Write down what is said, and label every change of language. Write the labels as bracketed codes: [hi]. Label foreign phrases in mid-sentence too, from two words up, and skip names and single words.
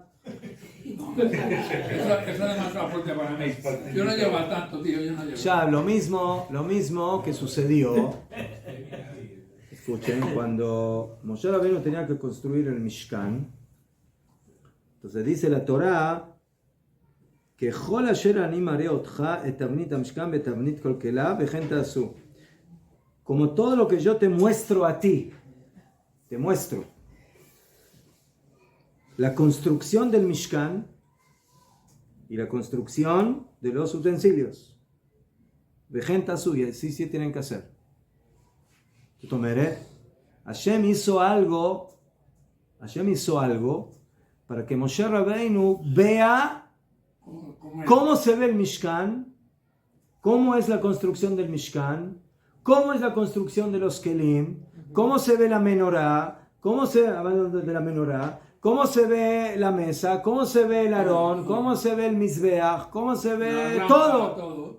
[es] Eso es demasiado fuerte para mí. Yo no llevo a tanto, tío, yo no llevo. ya lo mismo que sucedió. Escuchen, cuando Moshe Rabbeinu tenía que construir el Mishkan, entonces dice la Torá que [he] כל אשר אני מראה אותך את תבנית המשכן בתבנית כל כליו וכן תעשו. [es] Como todo lo que yo te muestro a ti, te muestro la construcción del Mishkan y la construcción de los utensilios. [he] וכן תעשו, [es] y así sí tienen que hacer. Hashem hizo algo para que Moshe Rabbeinu vea cómo se ve el Mishkan, cómo es la construcción del Mishkan, cómo es la construcción de los Kelim, cómo se ve la menorá, cómo se ve la mesa, cómo se ve el Aarón, cómo se ve el Mizbeach, cómo se ve todo.